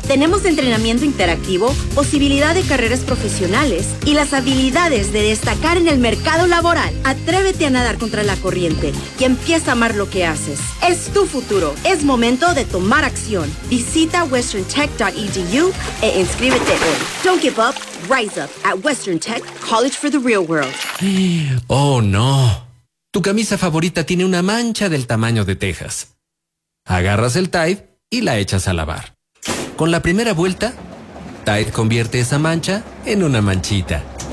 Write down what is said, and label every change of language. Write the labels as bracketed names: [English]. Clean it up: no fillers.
[Spanish] Tenemos entrenamiento interactivo, posibilidad de carreras profesionales y las habilidades de destacar en el mercado laboral. Atrévete a nadar contra la corriente y empieza a amar lo que haces. Es tu futuro. Es momento de tomar acción. Visita westerntech.edu e inscríbete hoy. [English] Don't give up. Rise up at Western Tech College for the real world. [Spanish] Oh, no. Tu camisa favorita tiene una mancha del tamaño de Texas. Agarras el Tide y la echas a lavar. Con la primera vuelta, Tide convierte esa mancha en una manchita.